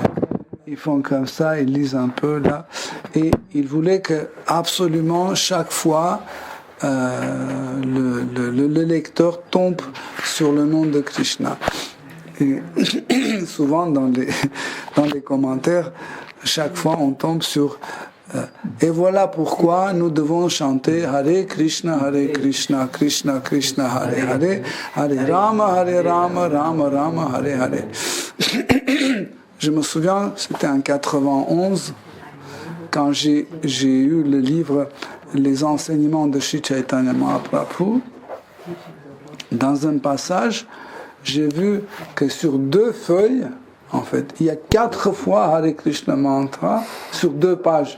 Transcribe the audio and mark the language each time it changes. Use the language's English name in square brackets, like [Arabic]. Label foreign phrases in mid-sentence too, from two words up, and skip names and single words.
[French] Ils font comme ça, ils lisent un peu là. Et il voulait que absolument chaque fois le lecteur tombe sur le nom de Krishna. Et souvent dans les commentaires, chaque fois on tombe sur et voilà pourquoi nous devons chanter [Sanskrit] Hare Krishna, Krishna Krishna, Hare Hare, Hare Rama, Rama Rama, Hare Hare. [French] Je me souviens, c'était en 91, quand j'ai eu le livre Les enseignements de Sri Chaitanya Mahaprabhu. Dans un passage, j'ai vu que sur 2 feuilles, en fait, il y a 4 fois Hare Krishna Mantra sur 2 pages.